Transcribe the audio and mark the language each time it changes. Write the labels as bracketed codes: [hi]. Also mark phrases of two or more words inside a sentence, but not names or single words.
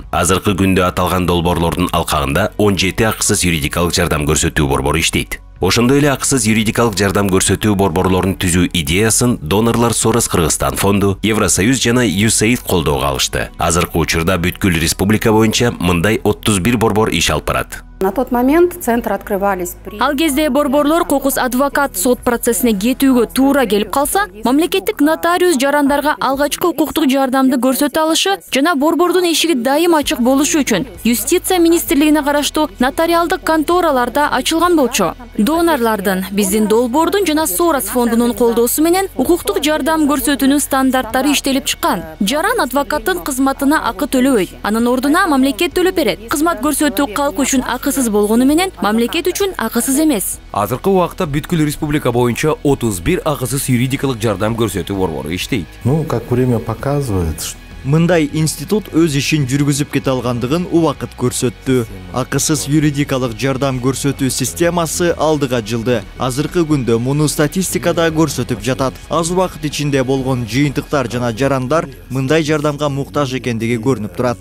[ky] Азыркы күндө аталган долбоорлордун алкагында 17 акысыз юридикалык жардам көрсөтүү борбору иштейт. Ошондой эле акысыз юридикалык жардам көрсөтүү борборлорун түзүү идеясын донорлор Сорос Кыргызстан фонду, Евросоюз жана USAID колдоого алышты. Азыркы учурда бүткүл республика боюнча мындай 31 борбор иш алып барат. [ru] На тот момент центры открывались при... [ky] Ал кезде борборлор кокус адвокат сот процессине кетүүгө туура келип калса, мамлекеттик нотариус жарандарга алгачкы укуктук жардамды көрсөтө алышы жана борбордун эшиги дайым ачык болушу үчүн Юстиция министрлигине караштуу нотариалдык контораларда ачылган болчу. Донорлордун, биздин долбоордун жана Сорос фондунун колдоосу менен укуктук жардам көрсөтүүнүн стандарттары иштелип чыккан. Жаран адвокаттын кызматына акы төлөбөйт. Анын ордуна мамлекет төлөп берет. Кызмат көрсөтүү калк үчүн акысыз болгону менен мамлекет үчүн акысыз эмес. Азыркы убакта бүткүл республика боюнча 31 акысыз юридикалык жардам көрсөтүү борбору иштейт. [ru] Ну, как время показывает, [ky] Мындай институт өз ишин жүргүзүп кете алгандыгын убакыт көрсөттү. Акысыз юридикалык жардам көрсөтүү системасы алдыга жылды. Азыркы күндө муну статистикада көрсөтүп жатат. Аз убакыт ичинде болгон жыйынтыктар жана жарандар мындай жардамга муктаж экендиги көрүнүп турат.